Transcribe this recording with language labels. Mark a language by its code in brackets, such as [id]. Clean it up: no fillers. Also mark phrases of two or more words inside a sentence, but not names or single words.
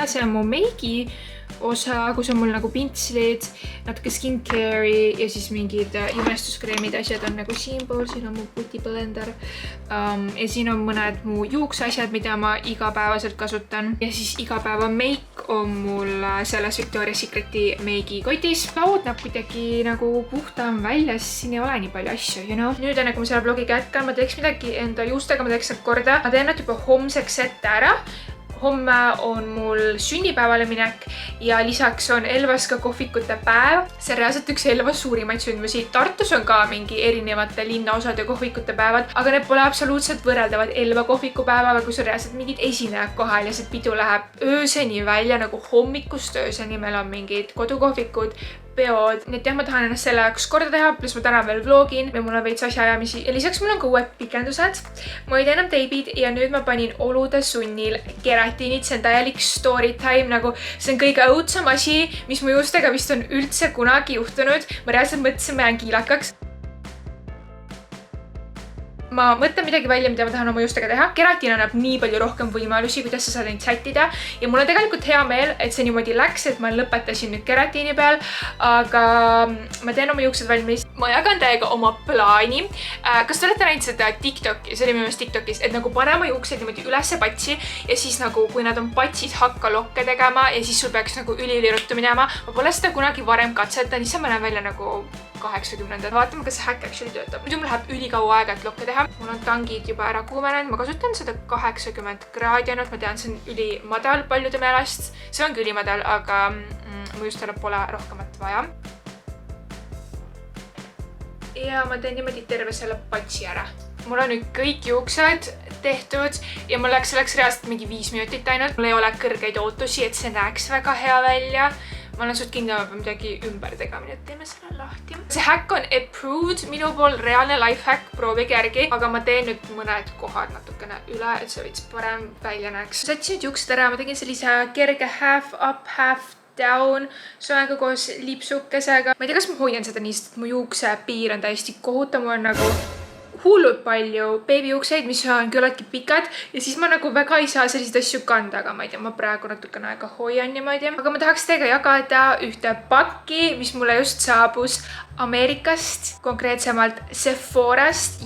[et] See on mu meigi osa, kus on mul nagu pintslid, natuke skincare'i ja siis mingid imestuskreemid asjad on nagu siinpool. Siin on mu putiblender ja siin on mõned mu juuksasjad, mida ma igapäevaselt kasutan. Ja siis igapäeva meik on mul selles Victoria's Secreti meigikotis. Laud näeb kuidagi nagu puhtam välja, sest siin ei ole nii palju asju, [en] you know? [et] Nüüd enne kui ma selle vlogiga jätkan, ma teeks midagi enda juustega, ma teeks nad korda. Ma teen nad juba homseks ette ära. Homme on mul sünnipäevale minek ja lisaks on Elvas ka kohvikute päev. See on reaalselt üks Elvas suurimaid sündmusi. Tartus on ka mingi erinevate linnaosade kohvikute päevad, aga need pole absoluutselt võrreldavad Elva kohvikupäevaga, kus on reaalselt mingid esinejad kohal ja see pidu läheb ööseni välja nagu hommikust ööseni. Meil on mingid kodukohvikud, peod. Nii et jah, ma tahan ennast selle jaoks korda teha, pluss ma täna veel vlogin ja mul on veits asjaajamisi. Ja lisaks mul on ka uued pikendused. Ma ei tee enam teibid ja nüüd ma panin olude sunnil keratiinid. See on täielik [en] story time, [et] nagu see on kõige õudsam asi, mis mu juustega vist on üldse kunagi juhtunud. Ma reaalselt mõtlesin, ma jään kiilakaks. Ma mõtlen midagi välja, mida ma tahan oma juustega teha. Keratiin annab nii palju rohkem võimalusi, kuidas sa saad neid sättida. Ja mul on tegelikult hea meel, et see niimoodi läks, et ma lõpetasin nüüd keratiini peal. Aga ma teen oma juuksed valmis. Ma jagan täiega oma plaani. Kas te olete näinud seda TikToki? See oli minu meelest TikTokis, et nagu pane oma juuksed niimoodi ülesse patsi ja siis nagu, kui nad on patsis, hakka lokke tegema ja siis sul peaks nagu üliruttu minema. Ma pole seda kunagi varem katsetan, siis ma näen välja nagu 80-ndad. Vaatame, kas see [en] hack actually [et] töötab. Muidu mul läheb ülikaua aega, et lokke teha. Mul on tangid juba ära kuumenenud. Ma kasutan seda 80 kraadi ainult. Ma tean, see on ülimadal paljude meelest. See ongi ülimadal, aga mu justele pole rohkemat vaja. Ja ma teen niimoodi terve selle patsi ära. Mul on nüüd kõik juuksed tehtud ja mul läks reaalselt mingi 5 minutit ainult. Mul ei ole kõrgeid ootusi, et see näeks väga hea välja. Ma olen suht kindla, et midagi ümber tegema, nii et teeme selle lahti. See hack on approved, minu pool reaalne [en] life hack, [et] proovige järgi, aga ma teen nüüd mõned kohad natukene üle, et see veits parem välja näeks. Sätsin nüüd juuksed ära, ma tegin sellise kerge [en] half up, half down, [et] soenga koos lipsukesega. Ma ei tea, kas ma hoian seda nii, sest mu juukse piir on täiesti kohutav, mul on nagu hullult palju beebijuukseid, mis on küllaltki pikad ja siis ma nagu väga ei saa selliseid asju kanda, aga ma ei tea, ma praegu natukene aega hoian niimoodi. Aga ma tahaks teiega jagada ühte pakki, mis mulle just saabus Ameerikast, konkreetsemalt Sephorast.